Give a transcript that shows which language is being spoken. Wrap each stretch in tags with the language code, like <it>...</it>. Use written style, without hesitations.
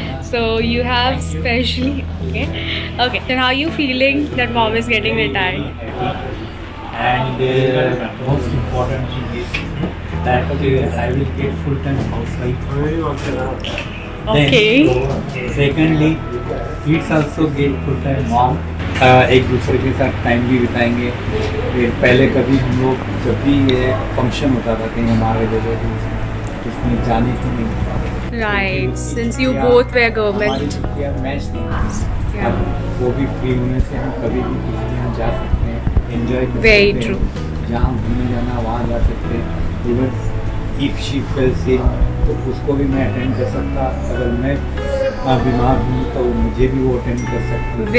<en>So you have specially okay. Then how are you feeling that mom is getting retired? And most important thing is that I will get full-time housewife. Okay. Then, secondly, kids also get full-time mom.</en> <hi>एक दूसरे के साथ time भी बिताएंगे। पहले कभी हम लोग जब भी ये फंक्शन होता था कहीं हमारे जगह उसमें जाने की नहीं होता।</hi> <en>Right. Since you both were government.</en> <hi>Match नहीं। अब वो भी फ्री होने से हम कभी भी किसी यहाँ जा सकते हैं।</hi> <en>Enjoy Very true.</en> <hi>जहाँ घूमने जाना वहाँ जा सकते हैं।</hi> <en>even if she fell sick</en> <hi>तो उसको भी मैं अटेंड कर सकता। अगर मैं बीमार हूँ तो मुझे भी वो अटेंड कर सकते।</hi>